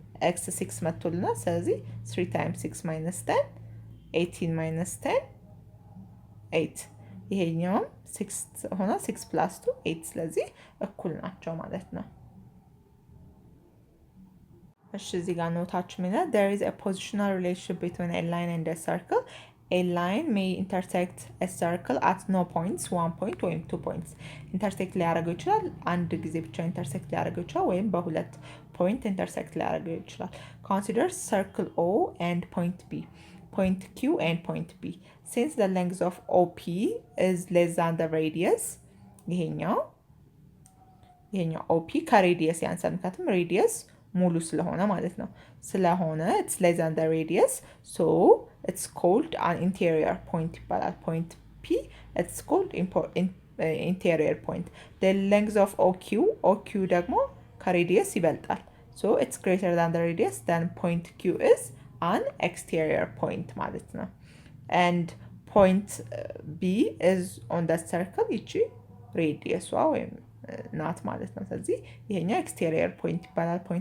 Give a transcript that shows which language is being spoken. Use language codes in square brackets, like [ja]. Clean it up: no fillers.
[am] x 6 መጥቶልናል። ስለዚህ 3 × 6 - 10 18 - 10 8 ይሄኛውም 6 ሆነ 6 + 2 8 ስለዚህ እኩል ናቸው ማለት ነው። እሺ እዚህ ጋር ኖታችሁ ሚና [en] there is a positional relationship between a line and a circle. A line may intersect a circle at no points 1 point ወይም 2 points [am] ኢንተርሴክት ሊያደርገው ይችላል። አንድ ጊዜ ብቻ ኢንተርሴክት ሊያደርገው ይችላል ወይም በሁለት ፖይንት ኢንተርሴክት ሊያደርገው ይችላል። [en] Consider circle O and point B, point Q and point B. Since the length of OP is less than the radius, [am] ይሄኛው OP ከሬዲየስ ያንሳል። ምክንያቱም ሬዲየስ ሙሉ ስለሆነ ማለት ነው። ስለሆነ [en] it's less than the radius, so it's called an interior point ይባላል። point P it's called interior point. The length of OQ [am] ደግሞ ከሬዲየስ ይበልጣል። [en] So it's greater than the radius, then point Q is an exterior point ማለት ነው። And point B is on the circle [am] ይቺ ሬዲየሷ ወይም ናት ማለት ነው። ስለዚህ ይሄኛው ኤክስቴሪየር ፖይንት ይባላል።